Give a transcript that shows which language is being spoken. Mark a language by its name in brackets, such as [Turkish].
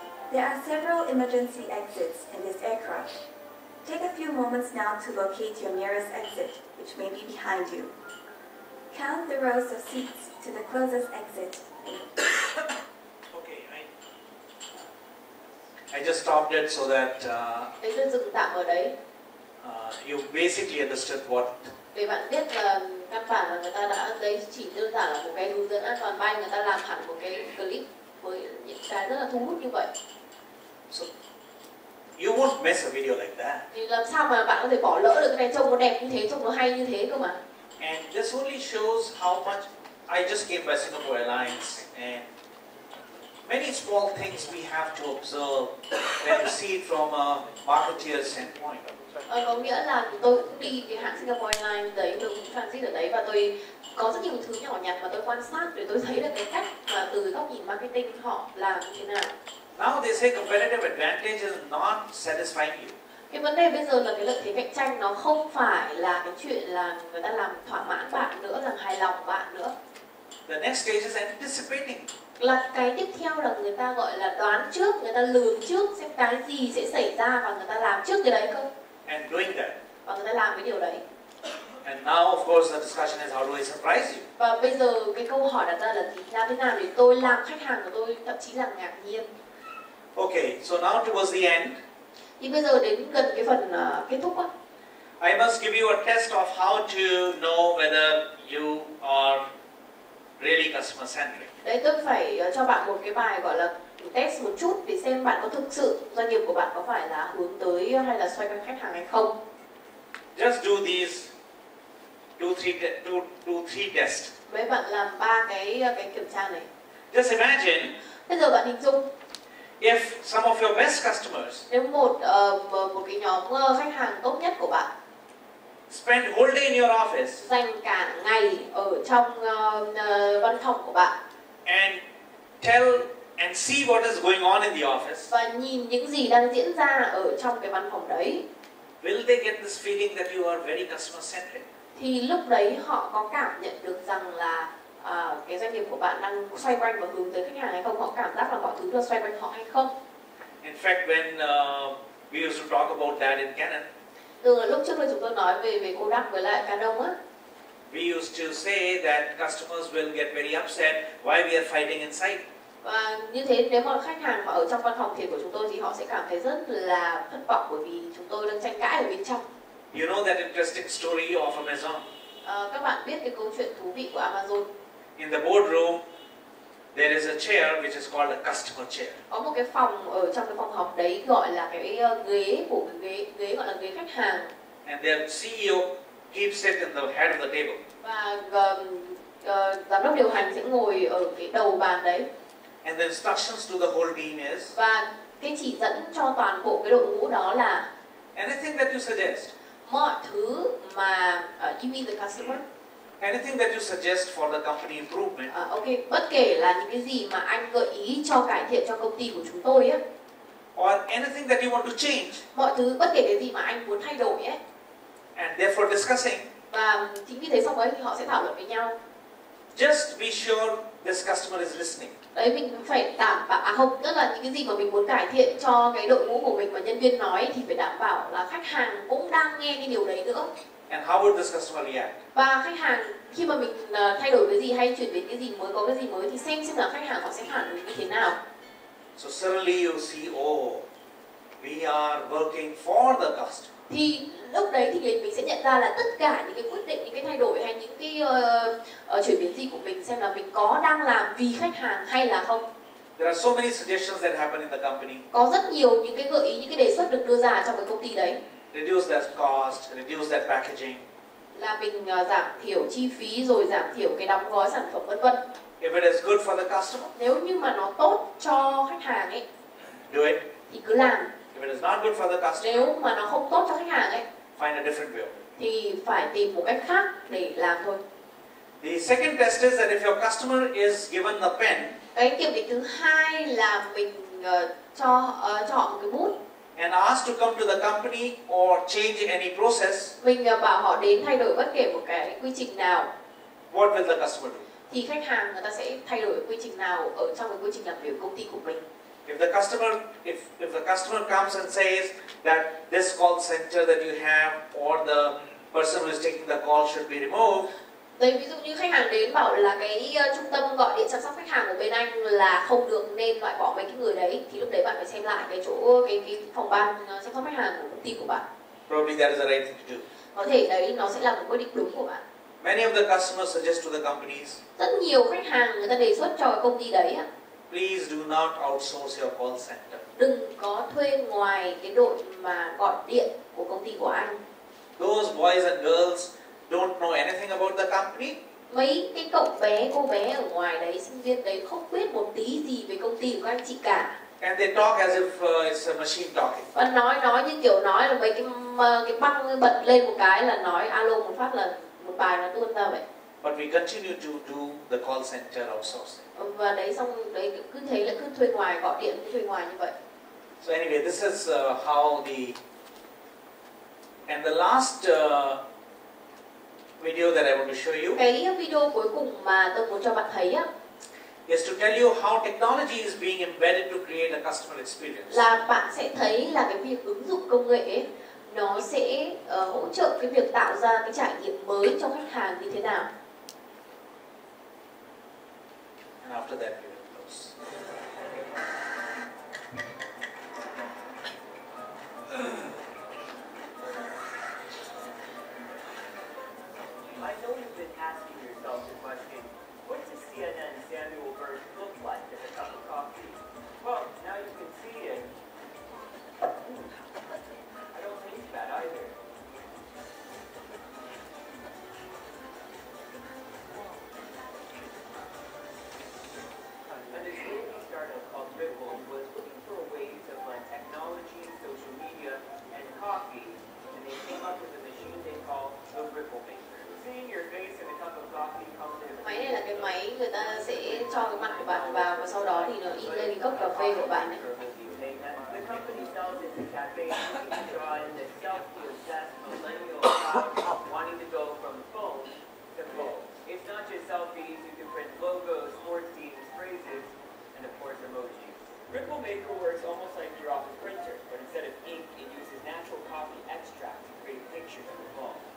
[English] There are several emergency exits in this aircraft. Take a few moments now to locate your nearest exit, which may be behind you. Count the rows of seats to the closest exit. Okay, I just stopped it so that [Vietnamese] Đấy, tôi dừng tạm ở đấy [English] you basically understood what. [Vietnamese] để bạn biết là căn bản là người ta đã đấy chỉ đơn giản là một cái hướng dẫn an toàn bay, người ta làm hẳn một cái clip với những cái rất là thu hút như vậy. [English] So you won't miss a video like that. [Vietnamese] Thì làm sao mà bạn có thể bỏ lỡ được cái này, trông nó đẹp như thế, trông nó hay như thế cơ mà. [English] And this only shows how much. I just came by Singapore Airlines, and many small things we have to observe when you see it from a marketeer standpoint. [Vietnamese] Có nghĩa là tôi cũng đi cái hãng Singapore Airlines đấy, tôi cũng transit ở đấy và tôi có rất nhiều thứ nhỏ nhặt mà tôi quan sát để tôi thấy được cái cách mà từ góc nhìn marketing họ làm như thế nào. [English] Now they say competitive advantage is not satisfying you. [Vietnamese] Cái vấn đề bây giờ là cái lợi thế cạnh tranh nó không phải là cái chuyện là người ta làm thỏa mãn bạn nữa, làm hài lòng bạn nữa. [English] The next stage is anticipating. [Vietnamese] Là cái tiếp theo là người ta gọi là đoán trước, người ta lường trước xem cái gì sẽ xảy ra và người ta làm trước cái đấy cơ. [English] And doing that. [Vietnamese] Và người ta làm cái điều đấy. [English] And now, of course, the discussion is how do I surprise you? [Vietnamese] Và bây giờ cái câu hỏi đặt ra là làm thế nào để tôi làm khách hàng của tôi thậm chí là ngạc nhiên. [English] Okay, so now towards the end, [Vietnamese] Thì bây giờ đến gần cái phần kết thúc á, [English] I must give you a test of how to know whether you are really customer centric. [Vietnamese] đấy tôi phải cho bạn một cái bài gọi là test một chút để xem bạn có thực sự doanh nghiệp của bạn có phải là hướng tới hay là xoay quanh khách hàng hay không. [English] Just do these two, three tests. [Vietnamese] Mấy bạn làm 3 cái kiểm tra này. [English] Just imagine [Vietnamese] Bây giờ bạn hình dung [English] if some of your best customers [Vietnamese] nếu một cái nhóm khách hàng tốt nhất của bạn [English] spend whole day in your office [Vietnamese] dành cả ngày ở trong văn phòng của bạn [English] and tell and see what is going on in the office, [Vietnamese] và nhìn những gì đang diễn ra ở trong cái văn phòng đấy, [English] will they get this feeling that you are very customer centric? [Vietnamese] thì lúc đấy họ có cảm nhận được rằng là cái doanh nghiệp của bạn đang xoay quanh và hướng tới khách hàng hay không, họ cảm giác là mọi thứ đều xoay quanh họ hay không. [English] In fact, when we used to talk about that in Canon, [Vietnamese] Từ lúc trước đây chúng tôi nói về Kodak với lại Canon á, [English] we used to say that customers will get very upset why we are fighting inside. [Vietnamese] và như thế nếu mà khách hàng mà ở trong văn phòng thiệt của chúng tôi thì họ sẽ cảm thấy rất là thất vọng bởi vì chúng tôi đang tranh cãi ở bên trong. [English] You know that interesting story of Amazon? [Vietnamese] Các bạn biết cái câu chuyện thú vị của Amazon. [English] In the boardroom, there is a chair which is called a customer chair. [Vietnamese] Có một cái phòng ở trong cái phòng họp đấy gọi là cái ghế của cái ghế gọi là ghế khách hàng. [English] And their CEO keeps it in the head of the table. [Vietnamese] Và giám đốc điều hành sẽ ngồi ở cái đầu bàn đấy. [English] And the instructions to the whole team is, [Vietnamese] Và cái chỉ dẫn cho toàn bộ cái đội ngũ đó là [English] anything that you suggest, [Vietnamese] mọi thứ mà [English] you mean the customer. anything that you suggest for the company improvement, [Vietnamese] Ok, bất kể là những cái gì mà anh gợi ý cho cải thiện cho công ty của chúng tôi á, [English] or anything that you want to change, [Vietnamese] mọi thứ bất kể cái gì mà anh muốn thay đổi ấy, [English] and therefore discussing, [Vietnamese] và chính vì thế sau đấy thì họ sẽ thảo luận với nhau. [English] just be sure this customer is listening. [Vietnamese] Đấy, mình phải đảm bảo không, tức là những cái gì mà mình muốn cải thiện cho cái đội ngũ của mình và nhân viên nói thì phải đảm bảo là khách hàng cũng đang nghe cái điều đấy nữa. [English] And how would this customer react? [Vietnamese] Và khách hàng khi mà mình thay đổi cái gì hay chuyển đến cái gì mới, có cái gì mới thì xem là khách hàng họ sẽ phản ứng như thế nào. [English] So suddenly you see, oh, we are working for the customer. [Vietnamese] Thì lúc đấy thì mình sẽ nhận ra là tất cả những cái quyết định, những cái thay đổi hay những cái chuyển biến gì của mình xem là mình có đang làm vì khách hàng hay là không. [English] There are so many suggestions that happen in the company. [Vietnamese] Có rất nhiều những cái gợi ý, những cái đề xuất được đưa ra trong cái công ty đấy. [English] Reduce that cost, reduce that packaging. [Vietnamese] Là mình giảm thiểu chi phí rồi giảm thiểu cái đóng gói sản phẩm vân vân. [English] If it is good for the customer, [Vietnamese] Nếu như mà nó tốt cho khách hàng ấy [English] do it. [Vietnamese] thì cứ làm. [English] If it is not good for the customer, [Vietnamese] Nếu mà nó không tốt cho khách hàng ấy [English] find a different way. [Vietnamese] thì phải tìm một cách khác để làm thôi. [English] The second test is that if your customer is given a pen [Vietnamese] Cái kiểm định thứ hai là mình cho họ một cái bút. [English] and asked to come to the company or change any process, [Vietnamese] Mình bảo họ đến thay đổi bất kể một cái quy trình nào, [English] what will the customer do? [Vietnamese] thì khách hàng người ta sẽ thay đổi quy trình nào ở trong cái quy trình làm việc của công ty của mình. [English] If the customer comes and says that this call center that you have or the person who is taking the call should be removed, [Vietnamese] Đấy, ví dụ như khách hàng đến bảo là cái trung tâm gọi điện chăm sóc khách hàng của bên anh là không được nên loại bỏ mấy cái người đấy, thì lúc đấy bạn phải xem lại cái chỗ cái phòng ban chăm sóc khách hàng của công ty của bạn. [English] probably that is the right thing to do. [Vietnamese] Có thể đấy nó sẽ là một quyết định đúng của bạn. [English] Many of the customers suggest to the companies, [Vietnamese] Rất nhiều khách hàng người ta đề xuất cho cái công ty đấy [English] please do not outsource your call center. [Vietnamese] đừng có thuê ngoài cái đội mà gọi điện của công ty của anh. [English] Those boys and girls don't know anything about the company. [Vietnamese] Mấy cái cậu bé, cô bé ở ngoài đấy, sinh viên đấy không biết một tí gì về công ty của các anh chị cả. [English] And they talk as if it's a machine talking. [Vietnamese] Và nói như kiểu nói là mấy cái băng bật lên một cái là nói alo một phát là một bài nó tuôn ra vậy. [English] But we continue to do the call center outsourcing. [Vietnamese] Và đấy xong đấy cứ thế là cứ thuê ngoài, gọi điện cứ thuê ngoài như vậy. [English] So anyway, this is how and the last video that I want to show you [Vietnamese] Cái video cuối cùng mà tôi muốn cho bạn thấy [English] is to tell you how technology is being embedded to create a customer experience. [Vietnamese] là bạn sẽ thấy là cái việc ứng dụng công nghệ ấy, nó sẽ hỗ trợ cái việc tạo ra cái trải nghiệm mới cho khách hàng như thế nào. [English] And after that we will close. I know you've been asking yourself the question, what does CNN Samuel Burns look like in a cup of coffee? Well, now you can see it. I don't taste bad either. And this baby startup called Ripple was looking for a way to blend technology, social media, and coffee, and they came up with a machine they call the Ripple Maker. Seeing your face in a cup of coffee comes in. [Vietnamese] Máy này là cái máy người ta sẽ cho cái mặt của bạn bạn vào và sau đó thì nó in lên cái cốc cà phê của bạn ấy. [English] The company sells it to cafes looking to draw in the selfie-obsessed millennial crowd wanting to go from phone to phone. It's not just selfies, you can print logos, sports teams, phrases, and of course emojis. Ripple Maker works almost like your office printer, but instead of ink, it uses natural coffee extract to create pictures on the phone.